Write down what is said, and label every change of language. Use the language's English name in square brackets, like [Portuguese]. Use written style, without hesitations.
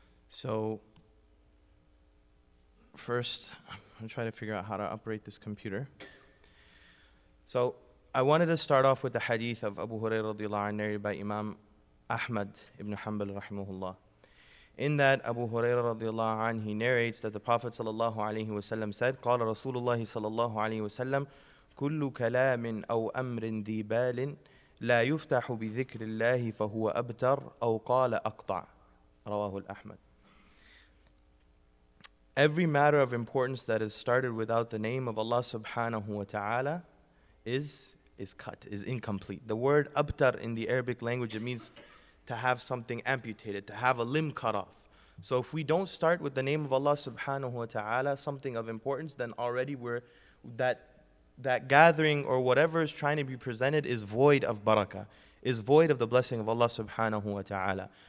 [English] So, first, I'm going to try to figure out how to operate this computer. So, I wanted to start off with the hadith of Abu Hurairah radiallahu anhu, narrated by Imam Ahmad ibn Hanbal rahimahullah. In that, Abu Hurairah radiallahu anhu, he narrates that the Prophet sallallahu alaihi wasallam said, [Arabic] قال رسول الله صلى الله عليه وسلم كل كلام أو أمر ذي بال لا يفتح بذكر الله فهو أبتر أو قال أقطع. رواه الأحمد. [English] Every matter of importance that is started without the name of Allah subhanahu wa ta'ala is cut, is incomplete. The word abtar in the Arabic language, it means to have something amputated, to have a limb cut off. So if we don't start with the name of Allah subhanahu wa ta'ala, something of importance, then already that gathering or whatever is trying to be presented is void of barakah, is void of the blessing of Allah subhanahu wa ta'ala.